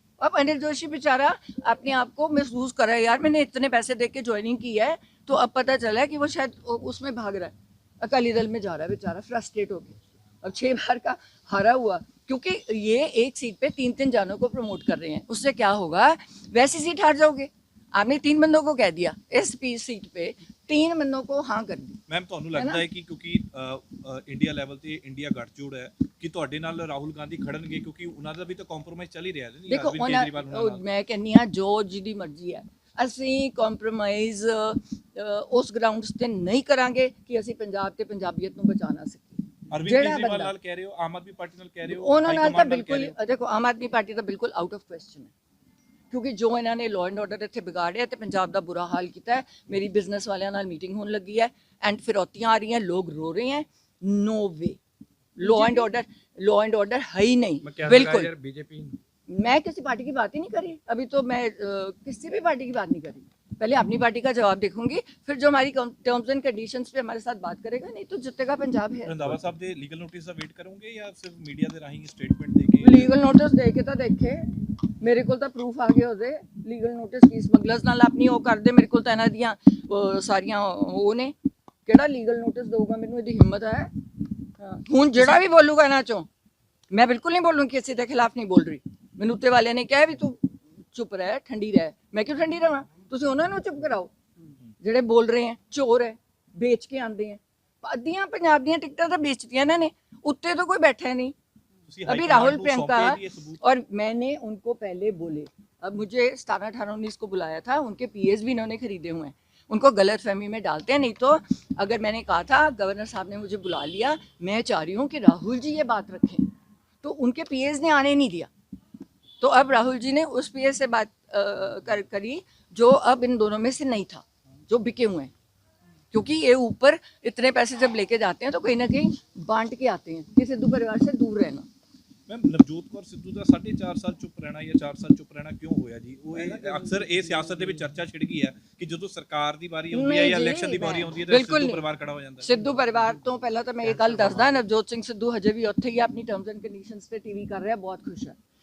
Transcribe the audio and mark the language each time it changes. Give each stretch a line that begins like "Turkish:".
Hindi: अब अनिल जोशी बेचारा अपने आप को महसूस कर रहा है, यार मैंने इतने पैसे दे के ज्वाइनिंग की है, तो अब पता चला है कि वो शायद उसमें भाग रहा है, अकाली दल में जा रहा है बेचारा, फ्रस्ट्रेट हो गया। अब 6 बार का हारा हुआ, क्योंकि ये एक सीट पे 3-3 जानों को प्रमोट कर रहे हैं। उससे क्या होगा? वैसी सीट हार जाओगे। आपने 3 बंदों को कह दिया, इस सीट पे 3 बंदों को हाँ कर दी।
Punjabi: ਮੈਮ ਤੁਹਾਨੂੰ ਲੱਗਦਾ ਹੈ ਕਿ ਕਿਉਂਕਿ ਇੰਡੀਆ ਲੈਵਲ ਤੇ ਇੰਡੀਆ ਗੱਠਜੋੜ ਹੈ ਕਿ ਤੁਹਾਡੇ ਨਾਲ ਰਾਹੁਲ ਗਾਂਧੀ ਖੜਨਗੇ, ਕਿਉਂਕਿ ਉਹਨਾਂ ਦਾ ਵੀ ਤਾਂ ਕੰਪਰੋਮਾਈਜ਼ ਚੱਲ ਹੀ ਰਿਹਾ ਹੈ। ਦੇਖੋ ਮੈਂ ਕਹਿੰਨੀ ਆ ਜੋ ਜਿਹਦੀ ਮਰਜ਼ੀ ਹੈ, ਅਸੀਂ ਕੰਪਰੋਮਾਈਜ਼ ਉਸ ਗਰਾਊਂਡਸ ਤੇ ਨਹੀਂ ਕਰਾਂਗੇ ਕਿ ਅਸੀਂ ਪੰਜਾਬ ਤੇ ਪੰਜਾਬੀਅਤ ਨੂੰ ਬਚਾ ਨਾ ਸਕੀਏ। ਅਰਵਿੰਦ ਕੇਜਰੀਵਾਲ ਨਾਲ ਕਹਿ ਰਹੇ ਹੋ, ਆਮ ਆਦਮੀ ਪਾਰਟੀ ਨਾਲ ਕਹਿ ਰਹੇ ਹੋ, ਉਹਨਾਂ ਨਾਲ ਤਾਂ ਬਿਲਕੁਲ, ਦੇਖੋ ਆਮ ਆਦਮੀ ਪਾਰਟੀ ਤਾਂ ਬਿਲਕੁਲ
English: out of question
Punjabi: ਹੈ, ਕਿਉਂਕਿ ਜੋ ਇਹਨਾਂ ਨੇ ਲਾਅ ਐਂਡ ਆਰਡਰ ਇੱਥੇ ਵਿਗਾੜਿਆ ਤੇ ਪੰਜਾਬ ਦਾ ਬੁਰਾ ਹਾਲ ਕੀਤਾ ਹੈ। ਮੇਰੀ ਬਿਜ਼ਨਸ ਵਾਲਿਆਂ ਨਾਲ ਮੀਟਿੰਗ ਹੋਣ ਲੱਗੀ ਹੈ, ਐਂਡ ਫਿਰੌਤੀਆਂ ਆ ਰਹੀਆਂ,
Hindi: ਲੋग रो रहे हैं।
English: no way,
Hindi: law and order है ही नहीं, बिल्कुल। मैं किसी पार्टी की बात ही नहीं करी अभी, तो मैं किसी भी पार्टी की बात नहीं करी। पहले अपनी पार्टी का जवाब देखूंगी, फिर जो हमारी टर्म्स एंड कंडीशंस पे हमारे साथ बात करेगा, नहीं तो जितेगा पंजाब है।
Punjabi: ਰੰਧਾਵਾ ਸਾਹਿਬ ਦੇ ਲੀਗਲ ਨੋਟਿਸ ਦਾ ਵੇਟ ਕਰੋਗੇ ਜਾਂ ਸਿਰਫ ਮੀਡੀਆ ਦੇ ਰਾਹੀਂ ਸਟੇਟਮੈਂਟ ਦੇ ਕੇ? ਲੀਗਲ ਨੋਟਿਸ ਦੇ ਕੇ ਤਾਂ ਦੇਖੇ, ਮੇਰੇ ਕੋਲ ਤਾਂ ਪ੍ਰੂਫ ਆ ਗਏ ਉਹਦੇ। ਲੀਗਲ ਨੋਟਿਸ ਕੀ ਸਮਗਲਰਸ ਨਾਲ ਆਪਣੀ ਉਹ ਕਰਦੇ, ਮੇਰੇ ਕੋਲ ਤਾਂ ਇਹਨਾਂ ਦੀਆਂ ਸਾਰੀਆਂ ਉਹ ਨੇ। ਕਿਹੜਾ ਲੀਗਲ ਨੋਟਿਸ ਦਊਗਾ ਮੈਨੂੰ? ਇਹਦੀ ਹਿੰਮਤ ਹੈ? ਹੁਣ ਜਿਹੜਾ ਵੀ ਬੋਲੂਗਾ ਇਹਨਾਂ ਚੋਂ, ਮੈਂ ਬਿਲਕੁਲ ਨਹੀਂ ਬੋਲੂੰਗੀ, ਕਿਸੇ ਦੇ ਖਿਲਾਫ ਨਹੀਂ ਬੋਲ ਰਹੀ। ਮੈਨੂੰ ਉੱਤੇ ਵਾਲਿਆਂ ਨੇ ਕਿਹਾ ਵੀ ਤੂੰ ਚੁੱਪ ਰਹਿ, ਠੰਡੀ ਰਹਿ। ਮੈਂ ਕਿਉਂ ਠੰਡੀ ਰਹਾਂ? ਤੁਸੀਂ ਉਹਨਾਂ ਨੂੰ ਚੁੱਪ ਕਰਾਓ ਜਿਹੜੇ ਬੋਲ ਰਹੇ ਹੈ, ਚੋਰ ਹੈ,
Hindi: बेच के आते हैं।
Punjabi: ਅੱਧੀਆਂ ਪੰਜਾਬ ਦੀਆਂ ਟਿਕਟਾਂ ਤਾਂ बेचतियां ਇਹਨਾਂ ਨੇ, ਉੱਤੇ
Hindi: तो कोई बैठा नहीं। अभी राहुल प्रियंका, और मैंने उनको पहले बोले, अब मुझे 17, 18, 19 को बुलाया था, उनके पीएस भी इन्होंने खरीदे हुए हैं। उनको गलतफहमी में डालते हैं। नहीं तो अगर मैंने कहा था, गवर्नर साहब ने मुझे बुला लिया, मैं चाह रही हूँ कि राहुल जी ये बात रखें, तो उनके पीएस ने आने नहीं दिया। तो अब राहुल जी ने उस पीएस से बात करी जो अब इन दोनों में से नहीं था, जो बिके हुए हैं। क्योंकि ये ऊपर इतने पैसे जब लेके जाते हैं तो कहीं ना कहीं बांट के आते हैं कि सिद्धू परिवार से दूर रहना।
Punjabi: ਮੈਮ ਨਵਜੋਤ ਕੌਰ ਸਿੱਧੂ ਦਾ 4.5 ਸਾਲ ਚੁੱਪ ਰਹਿਣਾ ਜਾਂ 4 ਸਾਲ ਚੁੱਪ ਰਹਿਣਾ ਕਿਉਂ ਹੋਇਆ ਜੀ? ਉਹ ਅਕਸਰ ਇਹ ਸਿਆਸਤ ਦੇ ਵਿੱਚ ਚਰਚਾ ਛਿੜ ਗਈ ਹੈ ਕਿ ਜਦੋਂ ਸਰਕਾਰ ਦੀ ਵਾਰੀ ਆਉਂਦੀ ਹੈ ਜਾਂ ਇਲੈਕਸ਼ਨ ਦੀ ਵਾਰੀ ਆਉਂਦੀ ਹੈ ਤਾਂ ਸਿੱਧੂ ਪਰਿਵਾਰ ਖੜਾ ਹੋ ਜਾਂਦਾ ਹੈ। ਸਿੱਧੂ ਪਰਿਵਾਰ ਤੋਂ ਪਹਿਲਾਂ ਤਾਂ ਮੈਂ ਇਹ ਗੱਲ ਦੱਸਦਾ, ਨਵਜੋਤ ਸਿੰਘ ਸਿੱਧੂ ਹਜੇ ਵੀ ਉੱਥੇ ਹੀ ਆਪਣੀ ਟਰਮਸ ਐਂਡ ਕੰਡੀਸ਼ਨਸ ਤੇ ਟੀਵੀ ਕਰ ਰਿਹਾ, ਬਹੁਤ ਖੁਸ਼ ਹੈ।